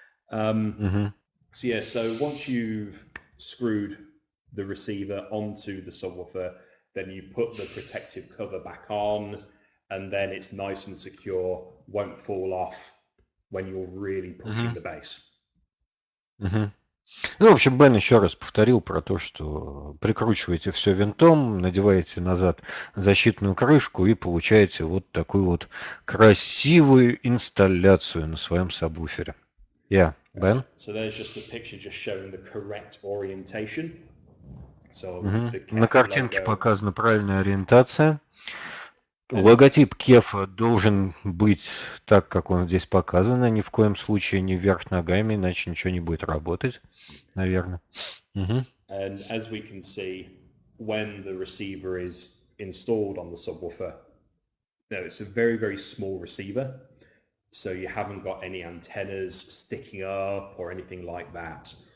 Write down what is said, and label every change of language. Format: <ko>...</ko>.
<en>So yeah, so once you've screwed the receiver onto the subwoofer, then you put the protective cover back on, and then it's nice and secure, won't fall off when you're really pushing the bass.</en> <ru>Ну, в общем, Бен еще раз повторил про то, что прикручиваете все винтом, надеваете назад защитную крышку и получаете вот такую вот красивую инсталляцию на своем сабвуфере.</ru> <en>Yeah, Ben? So there's just a picture just showing the correct orientation. So</en> <ru>На картинке показана правильная ориентация. Логотип KEF должен быть так, как он здесь показан, а ни в коем случае не вверх ногами, иначе ничего не будет работать, наверное.</ru> <en>And as we can see, when the receiver is installed on the subwoofer, it's a very, very small receiver, so you haven't got any antennas sticking up or anything like that.</en>